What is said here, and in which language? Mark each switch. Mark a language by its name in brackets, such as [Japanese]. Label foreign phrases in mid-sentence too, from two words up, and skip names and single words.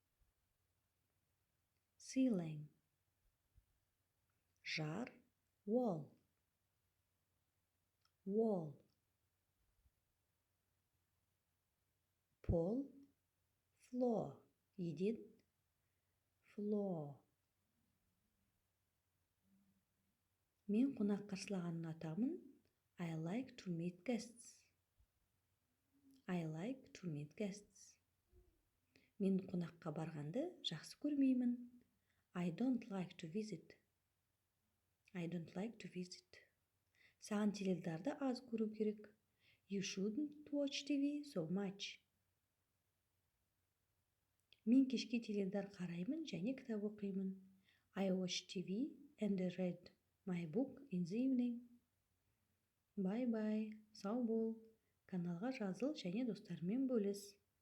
[English] Ceiling. Жар – wall. Wall. Пол – floor. [Kazakh] Еден – floor. Мен қонақ қарсылағанды ұнатамын. [English] I like to meet guests. I like to meet guests. [Kazakh] Мен қонаққа барғанды жақсы көрмеймін. [English] I don't like to visit. I don't like to visit. [Kazakh] Саған теледидарды аз көру керек. [English] You shouldn't watch TV so much. [Kazakh] Мен кешке теледидар қараймын және кітап оқимын. [English] I watch TV and read my book in the evening. Bye-bye. [Kazakh] Сау бол. Каналға жазыл және достармен бөліс.